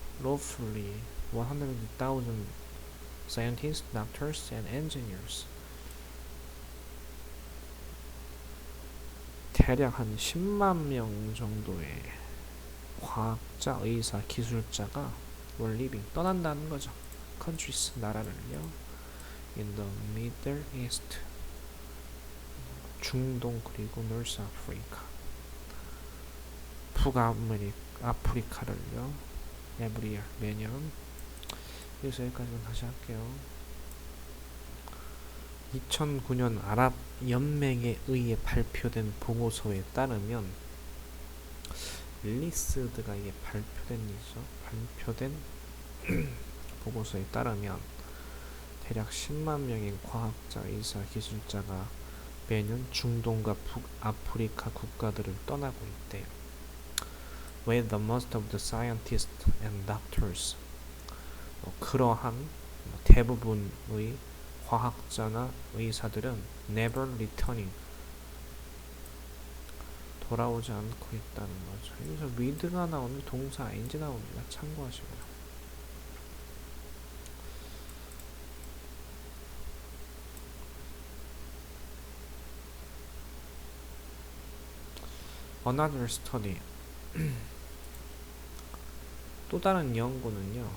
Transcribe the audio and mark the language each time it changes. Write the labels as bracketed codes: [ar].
[en] lawfully 100,000 scientists, doctors, and engineers [ko] 대략 한 10만 명 정도의 과학자, 의사, 기술자가 [en] were leaving [ko] 떠난다는 거죠. [en] countries [ko] 나라를요. [en] in the Middle East [ko] 중동 그리고 [en] North Africa [ko] 북아프리카를요. [en] every year [ko] 매년. 그래서 여기까지만 다시 할게요. 2009년 아랍 연맹에 의해 발표된 보고서에 따르면 릴리스드가 이게 발표된 보고서에 따르면 대략 10만 명의 과학자, 의사, 기술자가 매년 중동과 북아프리카 국가들을 떠나고 있대요. [en] With the most of the scientists and doctors [ko] 그러한 대부분의 과학자나 의사들은 [en] never returning [ko] 돌아오지 않고 있다는 거죠. 여기서 with가 나오는 동사 ing 나옵니다. 참고하시고요. [en] Another study [ko] 또 다른 연구는요.